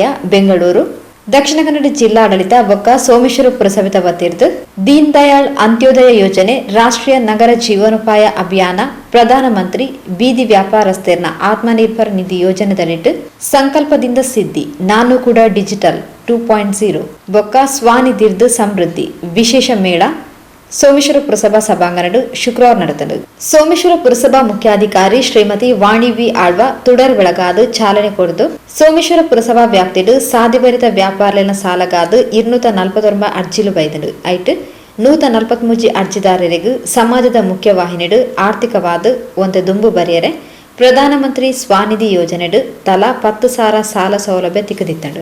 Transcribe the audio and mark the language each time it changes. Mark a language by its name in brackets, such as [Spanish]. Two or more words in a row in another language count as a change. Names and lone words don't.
[Tulu] ಬೆಂಗಳೂರು, ದಕ್ಷಿಣ ಕನ್ನಡ ಜಿಲ್ಲಾಡಳಿತ ಬೊಕ್ಕ ಸೋಮೇಶ್ವರ ಪುರಸಭೆತ ವತಿರ್ದು ದೀನ್ ದಯಾಳ್ ಅಂತ್ಯೋದಯ ಯೋಜನೆ, ರಾಷ್ಟ್ರೀಯ ನಗರ ಜೀವನೋಪಾಯ ಅಭಿಯಾನ, ಪ್ರಧಾನಮಂತ್ರಿ ಬೀದಿ ವ್ಯಾಪಾರಸ್ಥರ್ನ ಆತ್ಮನಿರ್ಭರ್ ನಿಧಿ ಯೋಜನೆದಲ್ಲಿಟ್ಟು ಸಂಕಲ್ಪದಿಂದ ಸಿದ್ಧಿ ನಾನು ಕೂಡ ಡಿಜಿಟಲ್ 2.0 ಬೊಕ್ಕ ಸ್ವಾನಿಧಿರ್ದು ಸಮೃದ್ಧಿ ವಿಶೇಷ ಮೇಳ ಸೋಮೇಶ್ವರ ಪುರಸಭಾ ಸಭಾಂಗಣ ಶುಕ್ರವಾರ ನಡೆದನು. ಸೋಮೇಶ್ವರ ಪುರಸಭಾ ಮುಖ್ಯಾಧಿಕಾರಿ ಶ್ರೀಮತಿ ವಾಣಿ ವಿ ಆಳ್ವ ತುಡರ್ ಬೆಳಗಾದು ಚಾಲನೆ ಕೊಡ್ದು ಸೋಮೇಶ್ವರ ಪುರಸಭಾ ವ್ಯಾಪ್ತಿಡು ಸಾಧ್ಯಭರಿತ ವ್ಯಾಪಾರಲಿನ ಸಾಲಗಾದು 249 ಅರ್ಜಿಲು ಬೈದನು ಐಟ್ 143 ಅರ್ಜಿದಾರರಿಗೂ ಸಮಾಜದ ಮುಖ್ಯವಾಹಿನಿಡು ಆರ್ಥಿಕವಾದ ಒಂದು ದುಂಬು ಬರೆಯರೆ ಪ್ರಧಾನಮಂತ್ರಿ ಸ್ವಾನಿಧಿ ಯೋಜನೆಡು ತಲಾ 10,000 ಸಾಲ ಸೌಲಭ್ಯ ತಿಕ್ಕದಿತ್ತಂಡು.